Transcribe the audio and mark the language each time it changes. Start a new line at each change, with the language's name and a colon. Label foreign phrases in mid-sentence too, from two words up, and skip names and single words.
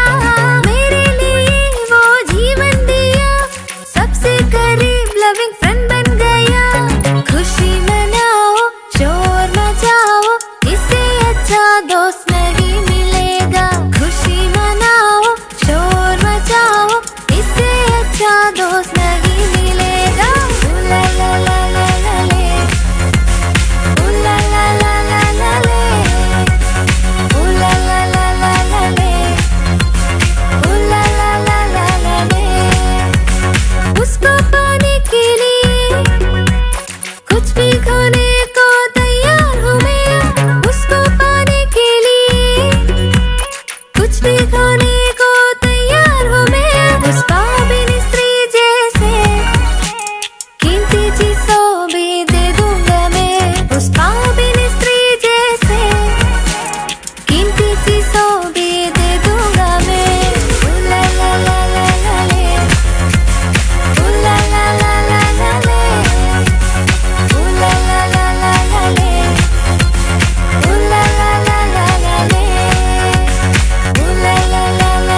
Hindi: मेरे लिए वो जीवन दिया, सबसे करीब
English: loving friend
Hindi: बन गया. खुशी मनाओ, शोर मचाओ, इससे अच्छा दोस्त नहीं मिलेगा. खुशी मनाओ, शोर मचाओ, इससे अच्छा दोस्त नहीं मिलेगा. ला ला ला ला ला ले, ला ला ला ला ला ले, ला ला ला ला ला ले, ला ला ला ला ला ले. उसको पाने के लिए कुछ भी खोने को तैयार हूँ मैं. उसको पाने के लिए कुछ भी खोने को तैयार हूँ मैं. उस पापिनी स्त्री जैसे कीमती चीज़ों भी दे दूंगा मैं. उस पापिनी स्त्री जैसे कीमती चीज़ों भी दे दूंगा मैं. ला ला ला ला ला ले, ला ला ला ला ला ले, ला ला ला ला ला ले, ला ला ला ला ला ले, ला ला ला